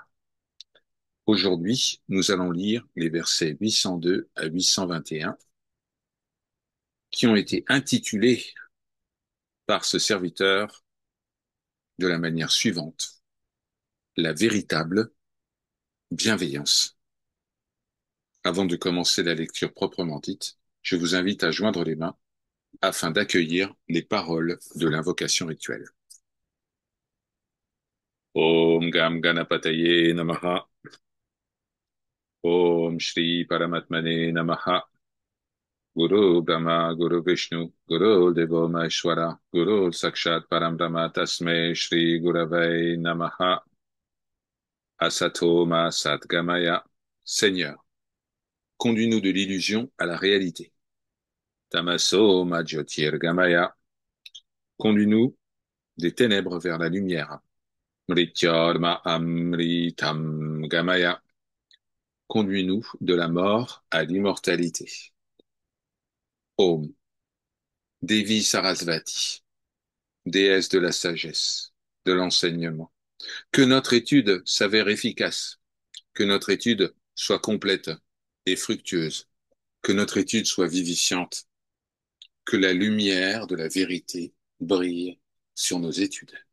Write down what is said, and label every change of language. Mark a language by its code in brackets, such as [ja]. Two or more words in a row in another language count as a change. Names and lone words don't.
[fr] Aujourd'hui, nous allons lire les versets 802 à 821 qui ont été intitulés par ce serviteur de la manière suivante: la véritable bienveillance. Avant de commencer la lecture proprement dite, je vous invite à joindre les mains afin d'accueillir les paroles de l'invocation rituelle. [sa] ॐ गं गणपतये नमः. ॐ श्री परमात्मने नमः. गुरु ब्रह्मा गुरु विष्णु गुरु देवो महेश्वर गुरु साक्षात् परम तस्मै श्री गुरवे नमः. असतो मा सद्गमय. [fr] Seigneur, conduis-nous de l'illusion à la réalité. [sa] तमसो मा ज्योतिर्गमय. [fr] Conduis-nous des ténèbres vers la lumière. [sa] मृत्योर्मा अमृतं गमय. [fr] Conduis-nous de la mort à l'immortalité. Om. Devi Sarasvati, déesse de la sagesse, de l'enseignement. Que notre étude s'avère efficace, que notre étude soit complète et fructueuse, que notre étude soit vivifiante, que la lumière de la vérité brille sur nos études.